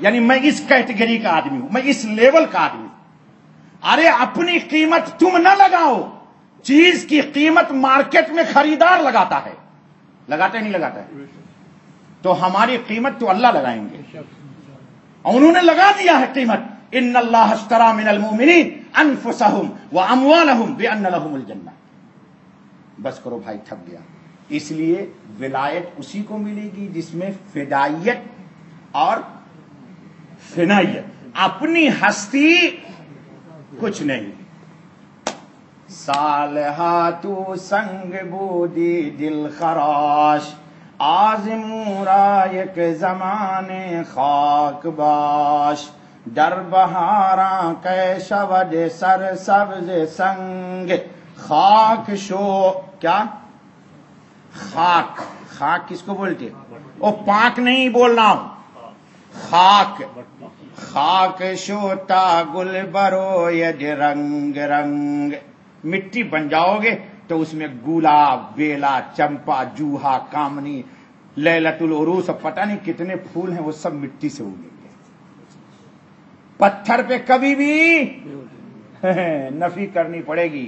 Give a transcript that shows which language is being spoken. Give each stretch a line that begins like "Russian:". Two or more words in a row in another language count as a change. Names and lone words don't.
Urdu: یعنی میں اس کیٹیگری کا آدمی ہوں، میں اس لیول کا آدمی ہوں۔ ارے اپنی قیمت تم نہ لگاؤ، چیز کی قیمت مارکیٹ میں خریدار لگاتا ہے، لگاتا ہے نہیں لگاتا ہے؟ تو ہماری قیمت تو اللہ لگائیں گے، انہوں نے لگا دیا ہے قیمت۔
Arabic: ان اللہ اشترى من المؤمنین انفسهم واموالهم بان لهم الجنہ۔
Urdu: بس کرو بھائی، تھک گیا۔ اس لیے ولایت اسی کو ملے گی جس میں فدائیت اور فنائیت، اپنی ہستی کچھ نہیں۔
Persian: صالحہ تو سنگ بودی دل خراش، آزموں را یک زمانے خاک باش، در بہاراں کے شود سر سبز سنگ، خاک شو کیا؟
Urdu: خاک، خاک کس کو بولتے؟ او پاک نہیں بول رہا ہوں،
Persian: خاک، خاک شوتا گل بروید رنگ رنگ۔
Urdu: مٹی بن جاؤ گے تو اس میں گلاب، بیلا، چمپا، جوہا، کامنی، لیلۃ العروس، پتہ نہیں کتنے پھول ہیں، وہ سب مٹی سے اگیں گے۔ پتھر پہ کبھی بھی نفی کرنی پڑے گی۔